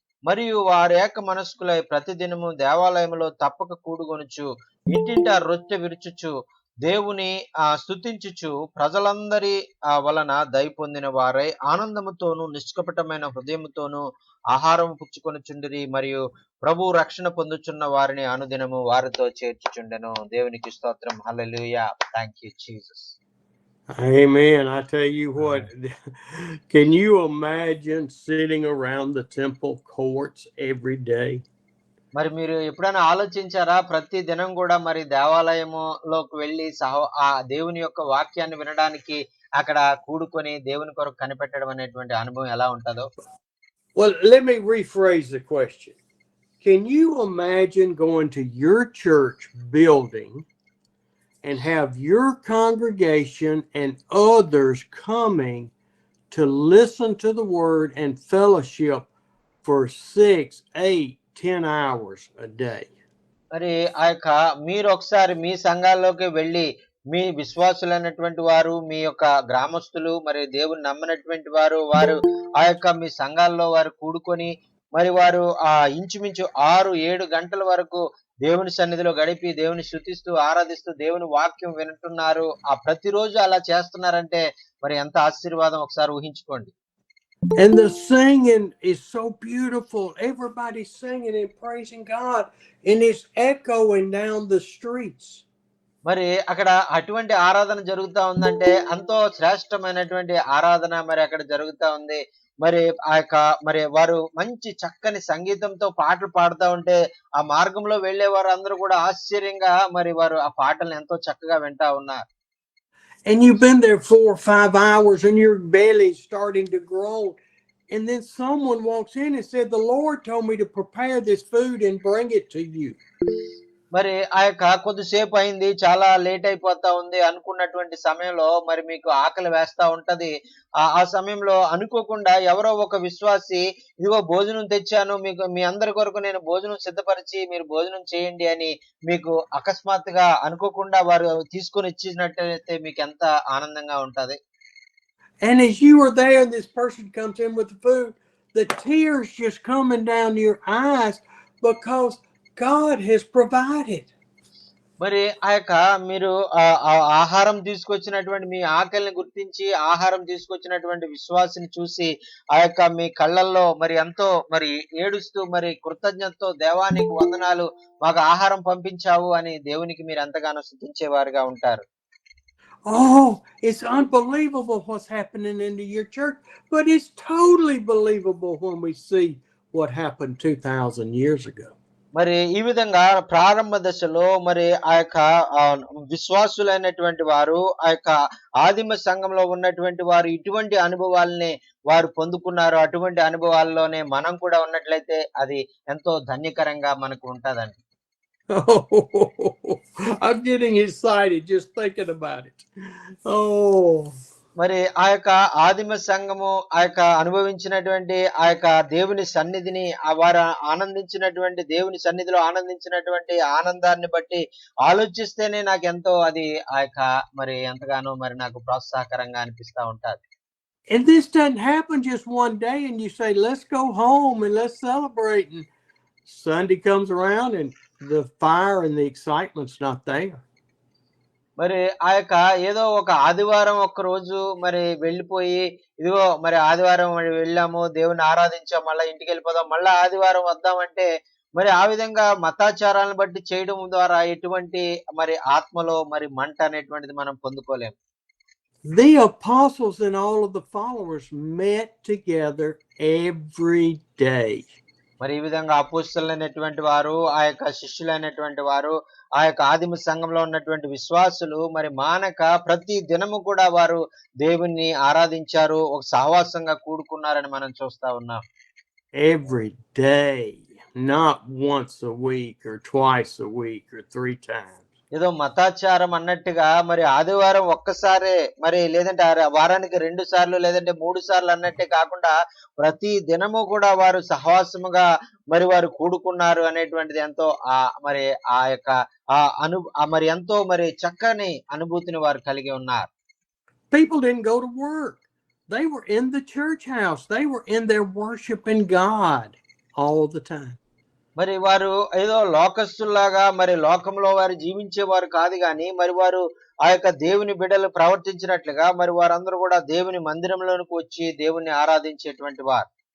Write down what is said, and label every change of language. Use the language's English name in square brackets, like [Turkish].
[Telugu] మరియు వారేక మనస్కులై ప్రతిదినము దేవాలయములో తప్పక కూడుకొనుచు ఇంటింటా రొట్టె విరుచుచు దేవుని స్తుతించుచు ప్రజలందరి వలన దయ పొందిన వారై ఆనందముతోనూ నిష్కపటమైన హృదయముతోనూ ఆహారం పుచ్చుకొనుచుండిరి. మరియు ప్రభు రక్షణ పొందుచున్న వారిని అనుదినము వారితో చేర్చుచుండెను. దేవునికి స్తోత్రం. హల్లెలూయా. [English] Thank you Jesus. Amen. I tell you what, can you imagine sitting around the temple courts every day? [Telugu] మరి మీరు ఎప్పుడైనా ఆలోచించారా, ప్రతి దినం కూడా మరి దేవాలయములోకి వెళ్ళి ఆ దేవుని యొక్క వాక్యాన్ని వినడానికి అక్కడ కూడుకొని దేవుని కొరకు కనిపెట్టడం అనేటువంటి అనుభవం ఎలా ఉంటుందో? [English] Well, let me rephrase the question. Can you imagine going to your church building and have your congregation and others coming to listen to the word and fellowship for 6, 8, 10 hours a day? [Telugu] మరి ఆ యొక్క మీరు ఒకసారి మీ సంఘాల్లోకి వెళ్ళి, మీ విశ్వాసులైనటువంటి వారు, మీ యొక్క గ్రామస్తులు, మరి దేవుని నమ్మనటువంటి వారు, వారు ఆ యొక్క మీ సంఘాల్లో వారు కూడుకొని, మరి వారు ఇంచుమించు 6, 7 గంటల వరకు దేవుని సన్నిధిలో గడిపి, దేవుని స్తుతిస్తూ, ఆరాధిస్తూ, దేవుని వాక్యం వింటున్నారు. ప్రతిరోజు అలా చేస్తున్నారంటే మరి ఎంత ఆశీర్వాదం ఒకసారి ఊహించుకోండి. [English] And the singing is so beautiful. Everybody's singing and praising God, and it's echoing down the streets. [Telugu] మరి అక్కడ అటువంటి ఆరాధన జరుగుతా ఉందంటే, ఎంతో శ్రేష్టమైనటువంటి ఆరాధన మరి అక్కడ జరుగుతా ఉంది. మరి ఆ యొక్క మరి వారు మంచి చక్కని సంగీతంతో పాటలు పాడుతా ఉంటే, ఆ మార్గంలో వెళ్ళే వారందరూ కూడా ఆశ్చర్యంగా మరి వారు ఆ పాటలను ఎంతో చక్కగా వింటా ఉన్నారు. [English] And you've been there 4 or 5 hours, and your belly's starting to groan. And then someone walks in and said, "The Lord told me to prepare this food and bring it to you." [Telugu] మరి ఆ యొక్క కొద్దిసేపు అయింది. చాలా late అయిపోతా ఉంది అనుకున్నటువంటి సమయంలో మరి మీకు ఆకలి వేస్తా ఉంటది. ఆ సమయంలో అనుకోకుండా ఎవరో ఒక విశ్వాసి, "ఇదిగో భోజనం తెచ్చాను. మీకు మీ అందరి కొరకు నేను భోజనం సిద్ధపరిచి మీరు భోజనం చేయండి" అని మీకు అకస్మాత్తుగా అనుకోకుండా వారు తీసుకొని ఇచ్చినట్టయితే మీకెంత ఆనందంగా ఉంటది. [English] And as you are there, and this person comes in with the food, the tears just coming down your eyes because God has provided. [Telugu] మరి ఆ యొక్క మీరు ఆహారం తీసుకొచ్చినటువంటి మీ ఆకలిని గుర్తించి ఆహారం తీసుకొచ్చినటువంటి విశ్వాసిని చూసి ఆ యొక్క మీ కళ్ళల్లో మరి ఎంతో మరి ఏడుస్తూ మరి కృతజ్ఞతతో దేవా నీకు వందనాలు మాకు ఆహారం పంపించావు అని దేవునికి మీరు ఎంతగానో స్తుతించేవారుగా ఉంటారు. [English] Oh, it's unbelievable what's happening into your church, but it's totally believable when we see what happened 2,000 years ago. [Telugu] మరి ఈ విధంగా ప్రారంభ దశలో మరి ఆ యొక్క విశ్వాసులైనటువంటి వారు ఆ యొక్క ఆదిమ సంఘంలో ఉన్నటువంటి వారు ఇటువంటి అనుభవాల్ని వారు పొందుకున్నారు. అటువంటి అనుభవాల్లోనే మనం కూడా ఉన్నట్లయితే అది ఎంతో ధన్యకరంగా మనకు ఉంటదండి. [English] Oh, I'm getting excited just thinking about it. Oh, [Telugu] మరి ఆ యొక్క ఆదిమ సంఘము ఆ యొక్క అనుభవించినటువంటి ఆ యొక్క దేవుని సన్నిధిని వారు ఆనందించినటువంటి దేవుని సన్నిధిలో ఆనందించినటువంటి ఆనందాన్ని బట్టి ఆలోచిస్తేనే నాకెంతో అది ఆ యొక్క మరి ఎంతగానో మరి నాకు ప్రోత్సాహకరంగా అనిపిస్తా ఉంటది. [English] and this doesn't happen just one day and you say, "Let's go home and let's celebrate." And Sunday comes around and the fire and the excitement's not there. [Telugu] మరి ఆ యొక్క ఏదో ఒక ఆదివారం ఒక్కరోజు మరి వెళ్ళిపోయి, ఇదిగో మరి ఆదివారం మరి వెళ్ళాము, దేవుడిని ఆరాధించాం, మళ్ళా ఇంటికెళ్ళిపోదాం, మళ్ళా ఆదివారం వద్దామంటే, మరి ఆ విధంగా మతాచారాలను బట్టి చేయడం ద్వారా ఎటువంటి మరి ఆత్మలో మరి మంట అనేటువంటిది మనం పొందుకోలేం. [English] The apostles and all of the followers met together every day. [Telugu] మరి ఈ విధంగా అపోస్తలులైనటువంటి వారు, ఆ యొక్క శిష్యులైనటువంటి వారు, ఆ యొక్క ఆదిమ సంఘంలో ఉన్నటువంటి విశ్వాసులు మరి మానక ప్రతి దినము కూడా వారు దేవుణ్ణి ఆరాధించారు. ఒక సహవాసంగా కూడుకున్నారని మనం చూస్తా ఉన్నాం. [English] Every day, not once a week or twice a week or 3 times. [Telugu] ఏదో మతాచారం అన్నట్టుగా మరి ఆదివారం ఒక్కసారే మరి లేదంటే వారానికి 2 సార్లు లేదంటే 3 సార్లు అన్నట్టే కాకుండా ప్రతి దినము కూడా వారు సహవాసముగా మరి వారు కూడుకున్నారు అనేటువంటిది ఎంతో మరి ఆ యొక్క మరి ఎంతో మరి చక్కని అనుభూతిని వారు కలిగి ఉన్నారు. [English] People didn't go to work. They were in the church house. They were in there worshiping God all the time. [Telugu] మరి వారు ఏదో లోకస్తుల్లాగా మరి లోకంలో వారు జీవించేవారు కాదు గాని మరి వారు ఆ యొక్క దేవుని బిడ్డలు ప్రవర్తించినట్లుగా మరి వారందరూ కూడా దేవుని మందిరంలోనికి వచ్చి దేవుణ్ణి ఆరాధించేటువంటి వారు.